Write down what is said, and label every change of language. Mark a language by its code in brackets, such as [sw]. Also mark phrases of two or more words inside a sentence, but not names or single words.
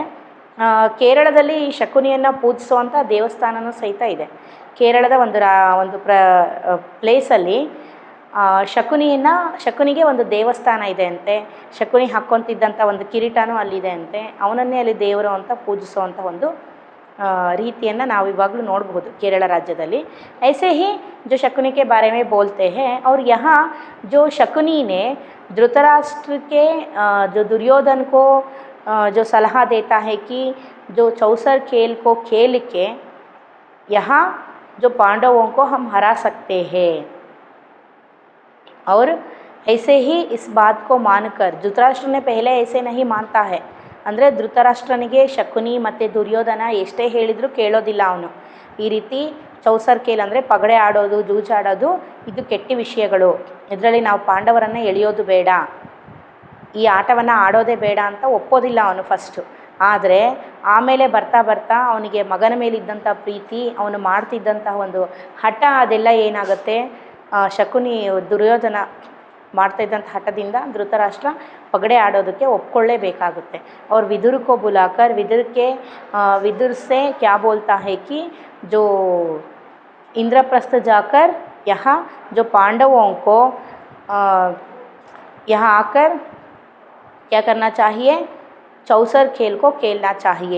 [kn] ಕೇರಳದಲ್ಲಿ ಶಕುನಿಯನ್ನು ಪೂಜಿಸುವಂಥ ದೇವಸ್ಥಾನವೂ ಸಹಿತ ಇದೆ. ಕೇರಳದ ಒಂದು ಪ್ಲೇಸಲ್ಲಿ ಶಕುನಿಗೆ ಒಂದು ದೇವಸ್ಥಾನ ಇದೆ ಅಂತೆ. ಶಕುನಿ ಹಾಕ್ಕೊತಿದ್ದಂಥ ಒಂದು ಕಿರೀಟನೂ ಅಲ್ಲಿದೆ ಅಂತೆ. ಅವನನ್ನೇ ಅಲ್ಲಿ ದೇವರು ಅಂತ ಪೂಜಿಸುವಂಥ ಒಂದು ರೀತಿಯನ್ನು ನಾವು ಇವಾಗಲೂ ನೋಡಬಹುದು केरल राज्यದಲ್ಲಿ. [hi] ऐसे ही जो शकुनी के बारे में बोलते हैं और यहाँ जो शकुनी ने धृतराष्ट्र के जो दुर्योधन को जो सलाह देता है कि जो चौसर खेल को खेल के यहाँ जो पांडवों को हम हरा सकते हैं। और ऐसे ही इस बात को मानकर धृतराष्ट्र ने पहले ऐसे नहीं मानता है. [kn] ಅಂದರೆ ಧೃತರಾಷ್ಟ್ರನಿಗೆ ಶಕುನಿ ಮತ್ತು ದುರ್ಯೋಧನ ಎಷ್ಟೇ ಹೇಳಿದರೂ ಕೇಳೋದಿಲ್ಲ ಅವನು. ಈ ರೀತಿ [hi] चौसर खेल [kn] ಅಂದರೆ ಪಗಡೆ ಆಡೋದು, ಜೂಜಾಡೋದು ಇದು ಕೆಟ್ಟ ವಿಷಯಗಳು, ಇದರಲ್ಲಿ ನಾವು ಪಾಂಡವರನ್ನು ಎಳೆಯೋದು ಬೇಡ, ಈ ಆಟವನ್ನು ಆಡೋದೇ ಬೇಡ ಅಂತ ಒಪ್ಪೋದಿಲ್ಲ ಅವನು ಫಸ್ಟು. ಆದರೆ ಆಮೇಲೆ ಬರ್ತಾ ಬರ್ತಾ ಅವನಿಗೆ ಮಗನ ಮೇಲಿದ್ದಂಥ ಪ್ರೀತಿ, ಅವನು ಮಾಡ್ತಿದ್ದಂತಹ ಒಂದು ಹಠ ಅದೆಲ್ಲ ಏನಾಗುತ್ತೆ, ದುರ್ಯೋಧನ ಮಾಡ್ತಾ ಇದ್ದಂಥ ಹಠದಿಂದ ಧೃತರಾಷ್ಟ್ರ ಪಗಡೆ ಆಡೋದಕ್ಕೆ ಒಪ್ಕೊಳ್ಳೇಬೇಕಾಗುತ್ತೆ. [hi] और विदुर को बुलाकर विदुर से क्या बोलता है कि जो इंद्रप्रस्थ जाकर यहाँ जो पांडवों को यहाँ आकर क्या करना चाहिए, चौसर खेल को खेलना चाहिए।